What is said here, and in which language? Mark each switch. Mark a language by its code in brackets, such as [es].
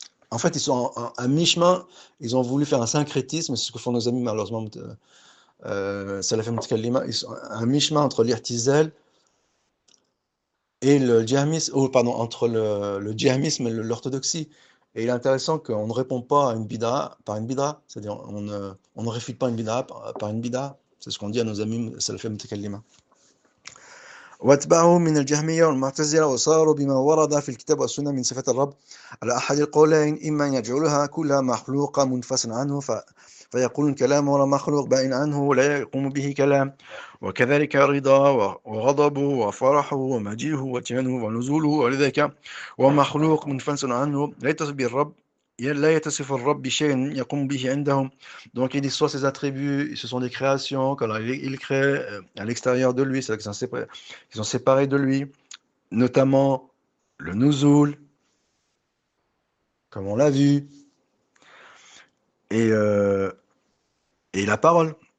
[fr] En fait, ils sont à mi-chemin, ils ont voulu faire un syncrétisme, c'est ce que font nos amis malheureusement, Salaf al-Mutakallima, ils sont à mi-chemin entre l'Irtizal et le djihamisme, entre le djihamisme et l'orthodoxie. Et il est intéressant qu'on ne répond pas à une bid'a par une bid'a, c'est-à-dire on ne réfute pas une bid'a par une bid'a. C'est ce qu'on dit à nos amis salafis mutakallima. [ar] واتبعهم من الجهمية والمعتزلة وصاروا بما ورد في الكتاب والسنة من صفات الرب على أحد القولين، إما أن يجعلها كلها مخلوقة منفصلا عنه فيقولون كلام ولا مخلوق بائن عنه لا يقوم به كلام، وكذلك رضا وغضبه وفرحه ومجيئه وتيانه ونزوله ولذلك ومخلوق منفصل عنه لا يتصف بالرب لا يتصف الرب بشيء يقوم به عندهم. [fr] Donc il dit soit ses attributs, ce sont des créations, quand il crée à l'extérieur de lui, c'est-à-dire qu'ils sont séparés de lui, notamment le nuzul, comme on l'a vu, et la parole.